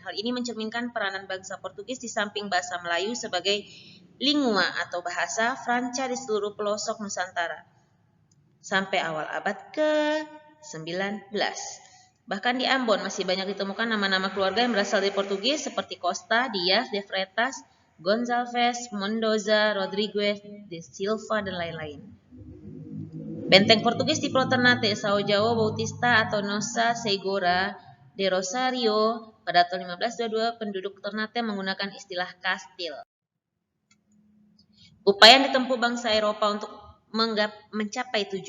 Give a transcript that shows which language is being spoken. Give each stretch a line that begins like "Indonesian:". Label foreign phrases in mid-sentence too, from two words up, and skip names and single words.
Indonesian: Hal ini mencerminkan peranan bangsa Portugis di samping bahasa Melayu sebagai lingua atau bahasa Franca di seluruh pelosok Nusantara sampai awal abad ke-19. Bahkan di Ambon masih banyak ditemukan nama-nama keluarga yang berasal dari Portugis seperti Costa, Dias, de Freitas, Gonçalves, Mendoza, Rodrigues, de Silva, dan lain-lain. Benteng Portugis di Pulau Ternate, São João Bautista atau Nossa Senhora de Rosario pada tahun 1522 penduduk Ternate menggunakan istilah kastil. Upaya yang ditempuh bangsa Eropa untuk mencapai tujuannya.